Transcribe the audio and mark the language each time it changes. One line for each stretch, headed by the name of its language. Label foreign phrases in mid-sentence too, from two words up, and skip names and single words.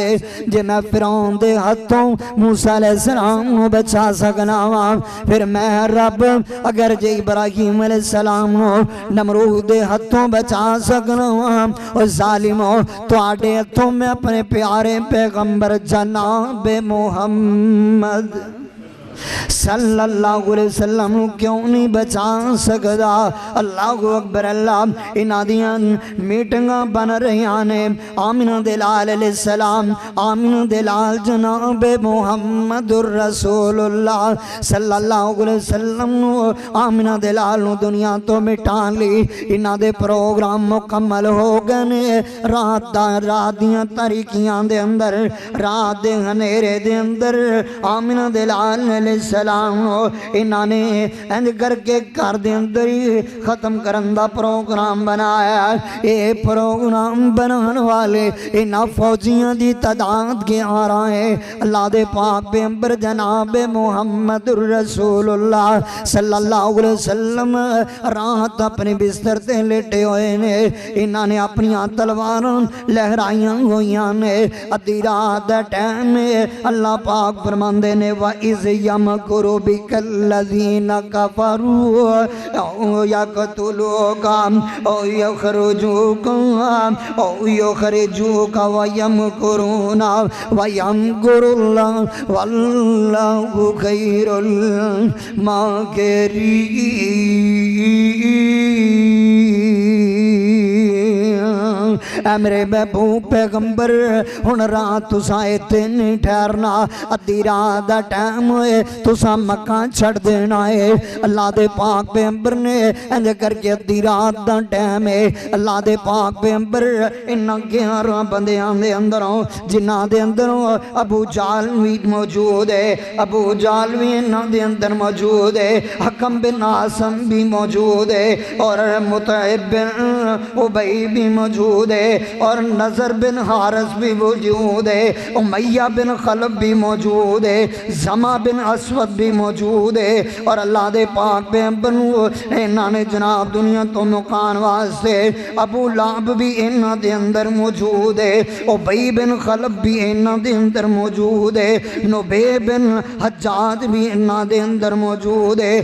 Punjabi: جے میں فرعون دے ہتھوں موسیٰ علیہ السلام نوں بچا سکنا واں، فیر میں رب اگر جے ابراہیم علیہ السلام نوں نمرود دے ہتھوں بچا سکنا واں. اور ظالمو تہاڈے ہتھوں میں اپنے پیارے پیغمبر جناب محمد
Arabic: صلى الله عليه وسلم
Urdu: کیوں نہیں بچا سکتا.
Arabic: الله أكبر الله.
Punjabi: انہاں دیاں میٹنگاں بن رہی نے. آمنہ دے لال علیہ السلام، آمنہ دے لال جناب محمد رسول اللہ
Arabic: صلى الله عليه وسلم
Punjabi: نوں آمنہ دے لال نوں دنیا توں مٹا لی. انہاں دے پروگرام مکمل ہو گئے نے۔ رات دیاں تاریکیاں دے اندر، رات دے ہنیرے دے اندر آمنہ دے لال سلام انہاں نے انج کر کے گھر دے اندر ہی ختم کرن دا پروگرام بنایا. یہ پروگرام بنانے والے انہاں فوجیاں دی تعداد 11 ہے. اللہ دے پاک پیغمبر جناب محمد رسول اللہ
Arabic: صلى الله عليه وسلم
Punjabi: رات اپنے بستر تے لیٹے ہوئے نے. انہاں نے اپنی تلواراں لہرائیاں ہوئی نے. ادھی رات دا ٹائم ہے۔ اللہ پاک فرماندے نے
Arabic: وإذ يمكر بك الذين كفروا أو يقتلوك أو يخرجوك أو يخرجوك ويمكرون ويمكر الله والله خير الماكرين.
Punjabi: اے میرے محبوب پیغمبر ہݨ رات تساں ایتھے نہیں ٹھہرنا، ادھی رات دا ٹائم ہوئے تساں مکہ چھڈ دینا ہے. اللہ دے پاک پیغمبر نے انج کر کے ادھی رات دا ٹائم ہے، اللہ دے پاک پیغمبر انہاں 11 بندیاں دے اندروں جنہاں دے اندروں ابو جہل وی موجود ہے، ابو جہل وی انہاں دے اندر موجود ہے، حکم بن عاص وی موجود ہے، اور مطعم بن عدی وی موجود ہے، اور نضر بن حارث وی موجود ہے، امیہ بن خلف وی موجود ہے، زمعہ بن اسود وی موجود ہے. اور اللہ دے پاک پیغمبر انہاں نے جناب دنیا توں مکان واسطے ابو لہب وی انہاں دے اندر موجود ہے، ابی بن خلف وی انہاں دے اندر موجود ہے، نبیہ بن حجاج وی انہاں دے اندر موجود ہے.